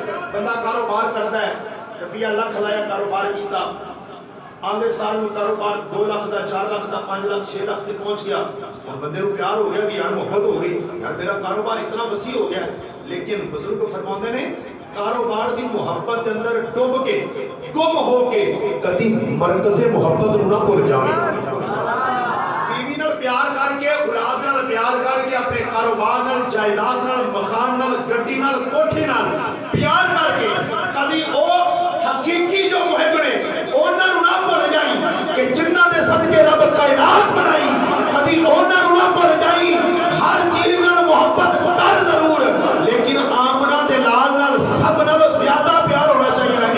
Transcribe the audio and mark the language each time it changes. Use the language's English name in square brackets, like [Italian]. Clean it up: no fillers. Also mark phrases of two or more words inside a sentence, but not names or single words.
[Urdu] بندہ کاروبار کرتا ہے، روپیہ لاکھ لایا [Punjabi] کاروبار کیتا، [Urdu] آگے سال میں کاروبار [Punjabi] 2 لاکھ دا، 4 لاکھ دا، [Urdu] 5 لاکھ 6 لاکھ تے پہنچ گیا، اور بندے کو پیار ہو گیا کہ یار محبت ہو گئی، یار میرا کاروبار اتنا وسیع ہو گیا. [Punjabi] لیکن بزرگ فرماتے نے کاروبار دی محبت کے اندر ڈوب کے، گم ہو کے کدی مرکز محبت نو نہ بھول جاویں. بیوی نال پیار کر کے، اولاد نال پیار کر کے، اپنے کاروبار نال، جائیداد نال، مکان نال، گڈی نال، کوٹھی نال پیار کر کے کدی او حقیقی جو محب نے انہاں نو نہ بھول جائیں کہ جنہاں دے صدقے رب کائنات بنائی، کدی انہاں نو نہ بھول جائیں. ہر چیز نال محبت کر ضرور، لیکن آمنہ دے لال نال سب نال زیادہ پیار ہونا چاہیے.